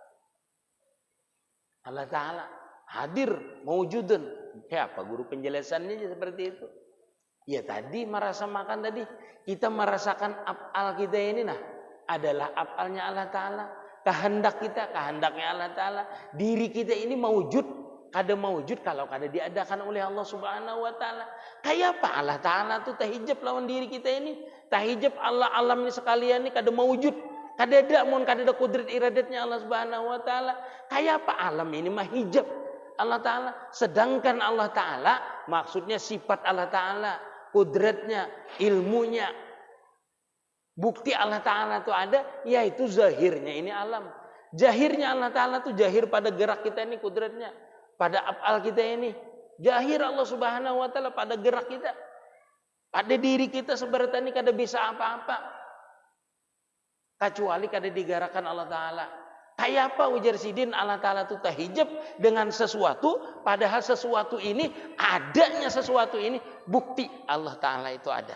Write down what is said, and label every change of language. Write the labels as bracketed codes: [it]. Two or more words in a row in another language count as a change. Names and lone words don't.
[id] Allah Ta'ala hadir mawjudun. [bjn] Kayak apa guru penjelasannya seperti itu? Ya tadi merasa makan tadi kita merasakan af'al kita ini adalah af'alnya Allah Ta'ala. [id] Kehendak kita kehendaknya Allah Ta'ala. [bjn] Diri kita ini mawujud, kada mawujud kalau kada diadakan oleh Allah [ar] سبحانه وتعالى. [bjn] Kayak apa Allah Ta'ala tuh tahijab lawan diri kita ini? Tahijab Allah alam ini sekalian ini kada mawujud. Kada ada mun kada ada kudrat iradatnya Allah [ar] سبحانه وتعالى. [bjn] Kayak apa alam ini mah hijab Allah Ta'ala. Sedangkan Allah Ta'ala maksudnya sifat Allah Ta'ala, kudratnya, ilmunya, bukti Allah Ta'ala itu ada, yaitu zahirnya ini alam. [id] Zahirnya Allah Ta'ala itu zahir pada gerak kita ini kudratnya, pada af'al kita ini. Zahir Allah [ar] سبحانه وتعالى [id] pada gerak kita. [bjn] Pada diri kita sebenarnya ini kada bisa apa-apa kecuali kada digerakkan Allah Ta'ala. Kayak apa ujar Sidin Allah Ta'ala itu tahijab dengan sesuatu, padahal sesuatu ini, adanya sesuatu ini, bukti Allah Ta'ala itu ada.